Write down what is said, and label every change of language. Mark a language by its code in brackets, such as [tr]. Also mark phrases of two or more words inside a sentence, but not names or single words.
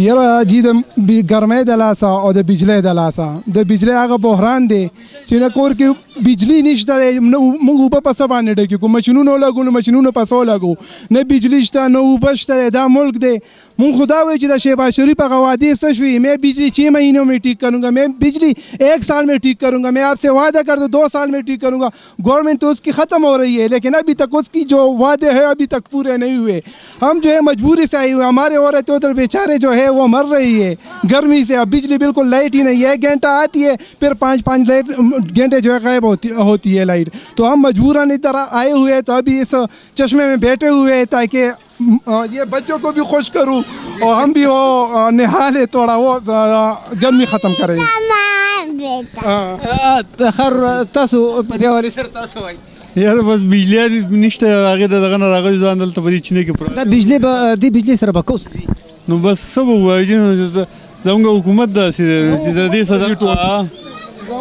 [ps] یاره جی د ګرمۍ د لاسه او د بجلی د لاسه د بجلی هغه بحران دی چې نه کور کې بجلی نشته دی. موږ اوبه په څه باندې ډکې کړو مشینونه ولګو نو مشینونه په څه ولګو نه بجلی شته نه اوبه شته دی. دا ملک دی مونږ خدا وایي چې د شہباز شریف هغه وعدے څه شوي [ur] میں بجلی 6 مہینوں میں ٹھیک کروں گا میں بجلی 1 سال میں ٹھیک کروں گا میں آپ سے وعدہ کر دو 2 سال میں ٹھیک کروں گا. گورنمنٹ تو اس کی ختم ہو رہی ہے لیکن ابھی تک اس کی جو وعدے ہیں ابھی تک پورے نہیں ہوئے. ہم جو ہے مجبوری سے آئے ہوئے ہمارے عورتیں ادھر بیچارے جو ہے وہ مر رہی ہے گرمی سے. اب بجلی بالکل لائٹ ہی نہیں ہے 1 گھنٹہ آتی ہے پھر 5 گھنٹے جو ہے غائب ہوتی ہے لائٹ. تو ہم مجبوراً ادھر آئے ہوئے ہیں تو ابھی اس چشمے میں بیٹھے ہوئے ہیں تاکہ یہ بچوں کو بھی خوش کروں اور ہم بھی وہ نہا لے تھوڑا وہ گرمی ختم کریں. [ps] خر تاسو په دې حوالې سره تاسو وایي یاره بس بجلی نشته هغې د دغه نه راغلي ځان دلته په دې چینې کې دا بجلی به دې بجلی سره به کوس نو بس څه به ووایو چې زموږ حکومت داسې دی چې د دې سره